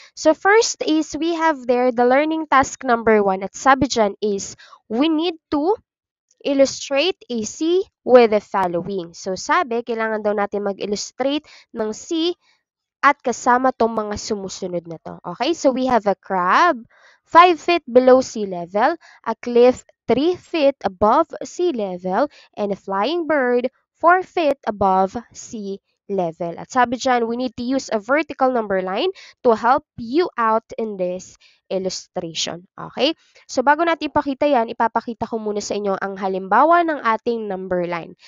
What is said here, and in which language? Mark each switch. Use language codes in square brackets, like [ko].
[en] So first is we have there the learning task number 1 [tl] at sabi dyan [en] is we need to illustrate a C with the following. [tl] So sabi, kailangan daw natin mag-illustrate ng C at kasama tong mga sumusunod na to. [en] Okay, so we have a crab 5 feet below sea level, a cliff 3 feet above sea level, and a flying bird 4 feet above sea level. [tl] At sabi dyan, [en] we need to use a vertical number line to help you out in this illustration. Okay? [tl] So bago natin ipakita yan, ipapakita ko muna sa inyo ang halimbawa ng ating number line.